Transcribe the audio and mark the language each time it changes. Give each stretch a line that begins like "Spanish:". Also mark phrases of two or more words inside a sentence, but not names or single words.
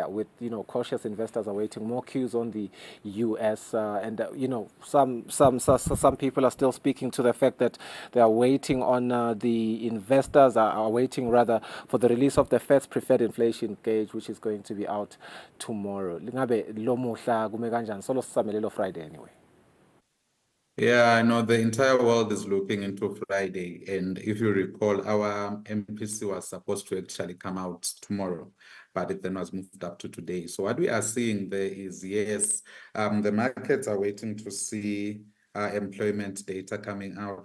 English: With cautious investors awaiting more cues on the U.S. And some people are still speaking to the fact that they are waiting on the investors are waiting rather for the release of the Fed's preferred inflation gauge, which is going to be out tomorrow.
Swati: Lingabe lo muhla kume kanjani? Solo sisamelelo Friday anyway.
English: Yeah, I know the entire world is looking into Friday. And if you recall, our MPC was supposed to actually come out tomorrow, but it then was moved up to today. So what we are seeing there is, yes, the markets are waiting to see employment data coming out.